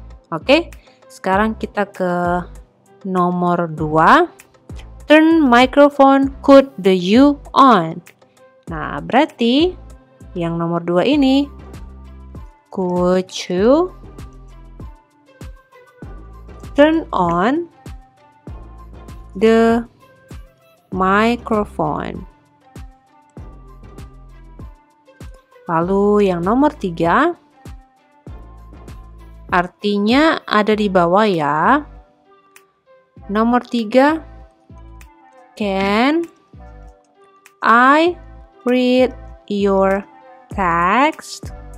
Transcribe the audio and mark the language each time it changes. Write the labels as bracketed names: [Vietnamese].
[Indonesian] Oke, sekarang kita ke nomor 2. [English] Turn microphone could the you on. Nah, [Indonesian] berarti yang nomor 2 ini, [English] could you turn on the microphone. [Indonesian] Lalu yang nomor 3, artinya ada di bawah ya. [English] Nomor 3, can I read your text?